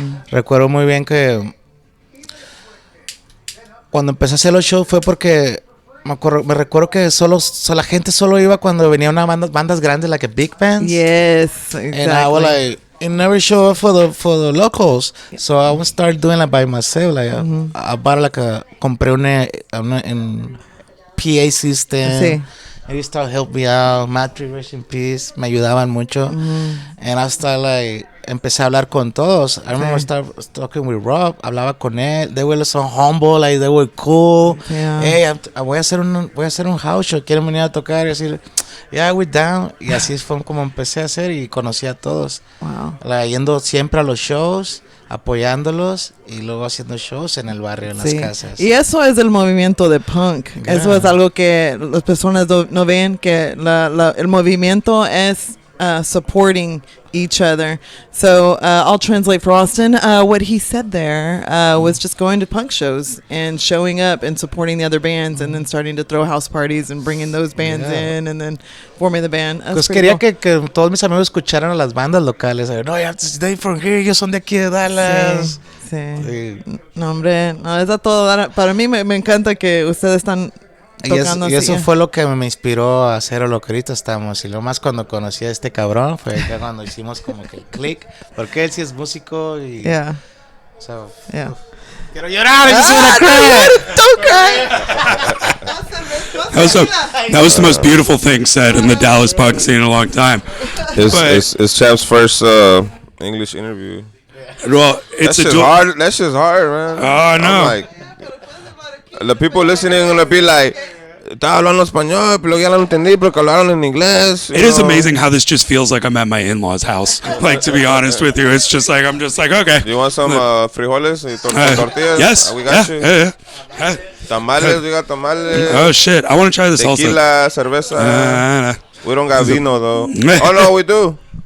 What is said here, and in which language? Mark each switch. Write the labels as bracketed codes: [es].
[es] Recuerdo muy bien que cuando empecé a hacer los shows fue porque me recuerdo que la gente solo iba cuando venía una bandas grandes, [en] like a big bands. Yes, exactly. And I was like, it never show up for the locals. So I would start doing it by myself. Like I bought [es] compré un [en] PA system. [es] Sí. [en] And he started helping me out. Matt, rest in peace. [es] Me ayudaban mucho. [en] And I started like, [es] empecé a hablar con todos. [en] I remember I started talking with Rob. [es] Hablaba con él. [en] They were so humble, like they were cool. Yeah. [es] Hey, voy a hacer un house show. ¿Quieren venir a tocar? Y así, [en] yeah, we're down. [es] Y así fue como empecé a hacer y conocí a todos. [en] Wow. [es] Like, yendo siempre a los shows, apoyándolos y luego haciendo shows en el barrio, en las casas. Y eso es el movimiento de punk. [en] Yeah. [es] Eso es algo que las personas no ven, que el movimiento es [en] supporting each other. So I'll translate for Austin. What he said there was just going to punk shows and showing up and supporting the other bands, and then starting to throw house parties and bringing those bands in, and then forming the band. [es] Pues quería que todos mis amigos escucharan a las bandas locales. [en] No, they're from here, [es] ellos son de aquí de Dallas. Sí. No, hombre, no, es a todo dar. Para mí me encanta que ustedes están tocando y así. eso fue lo que me inspiró a hacer lo que ahorita estamos. Y lo más cuando conocí a este cabrón fue ya cuando hicimos como que el click. Porque él sí es músico y... [en] Yeah. So, Yeah. [es] quiero llorar. [en] Don't cry. That was the most beautiful thing said in the Dallas punk scene in a long time. It's Champ's first English interview. Well, it's hard. That shit's hard, man. Oh, no. I'm like, the people listening are gonna be like, [es] estaba hablando español, pero ya lo entendí porque hablaron en inglés. [en] It is amazing how this just feels like I'm at my in-laws' house. Like, to be honest with you, it's just like, I'm just like, okay. You want some [es] frijoles y tortillas? [en] Yes. We got you. Yeah. Tamales, we got tamales. Oh, shit. I want to try this Tequila, also. [es] cerveza. [en] We don't got vino, though. Oh, no, we do.